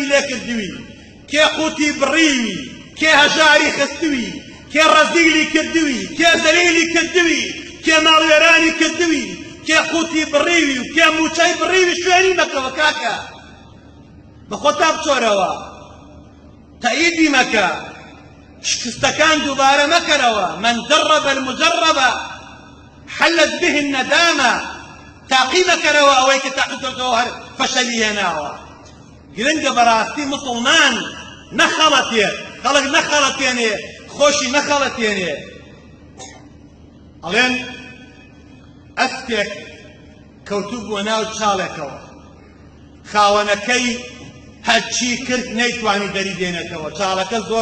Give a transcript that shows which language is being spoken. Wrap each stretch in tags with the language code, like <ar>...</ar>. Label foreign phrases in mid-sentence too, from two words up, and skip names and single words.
<ckb>لێ کردووی کێ قوتی بڕیوی کێ هەژاری خستووی کێ ڕەزیلی کردووی کێ زەلیلی کردووی کێ ماڵوێرانی کردووی کێ قوتی بڕیوی و کێ موچەی بڕیوی شوێنی مەکەوە کاکە بە خۆتا بچۆرەوە تەئیدی مەکە شکستەکان دووبارە مەکەرەوە</ckb> <ar>من جرب المجرب حلت به الندامة</ar> <ckb>تاقی مەکەرەوە ئەوەی کە تاقیتەوە هەر فەشەلی هێناوە گرنگە بەڕاستی مسلمان نەخەڵەتێت خەڵک نەخەڵەتێنێ خۆشی نەخەڵەتێنێ ئەڵێن ئەستێک کەوتوو بووە ناو چاڵێکەوە خاوەنەکەی هەرچی کرد نەیتوانی دەری دێنێتەوە چاڵەکە زۆر</ckb>